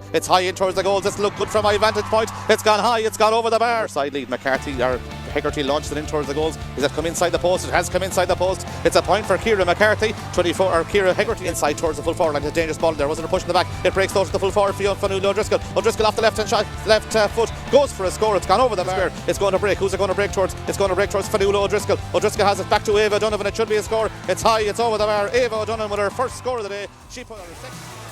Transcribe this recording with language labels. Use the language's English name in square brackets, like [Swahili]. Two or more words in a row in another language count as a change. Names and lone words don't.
[English] It's high in towards the goals. This look good from my vantage point. It's gone high. It's gone over the bar. Side lead. McCarthy or Hegarty launched it in towards the goals. Is it come inside the post? It has come inside the post. It's a point for Ciara McCarthy. 24 or Ciara Hegarty inside towards the full forward line. It's a dangerous ball there. Wasn't a push in the back. It breaks over to the full forward field. Fanula O'Driscoll. O'Driscoll off the left hand foot goes for a score. It's gone over the bar. It's going to break. Who's it going to break towards? It's going to break towards Fanula O'Driscoll. O'Driscoll has it back to Eva O'Donovan. It should be a score. It's high. It's over the bar. Eva O'Donovan with her first score of the day. She put on her second.